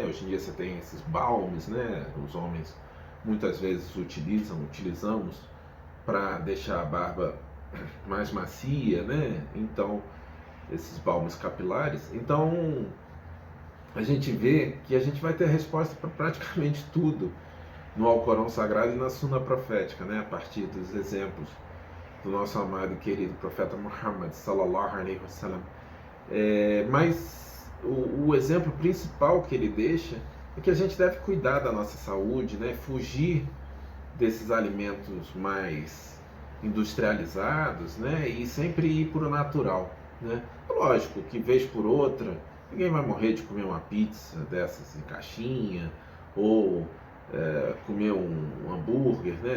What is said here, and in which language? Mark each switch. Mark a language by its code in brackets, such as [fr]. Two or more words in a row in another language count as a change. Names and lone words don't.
[pt] Hoje em dia você tem esses balmes, né? Os homens muitas vezes utilizamos para deixar a barba mais macia, né? Então, esses balmes capilares. Então, a gente vê que a gente vai ter resposta para praticamente tudo no Alcorão Sagrado e na Suna Profética, né? A partir dos exemplos do nosso amado e querido profeta Muhammad [ar] صلى الله عليه وسلم. [pt] Mas o exemplo principal que ele deixa é que a gente deve cuidar da nossa saúde, né? Fugir desses alimentos mais industrializados, né? E sempre ir para o natural, né? Lógico que vez por outra ninguém vai morrer de comer uma pizza dessas em caixinha ou comer um hambúrguer, né?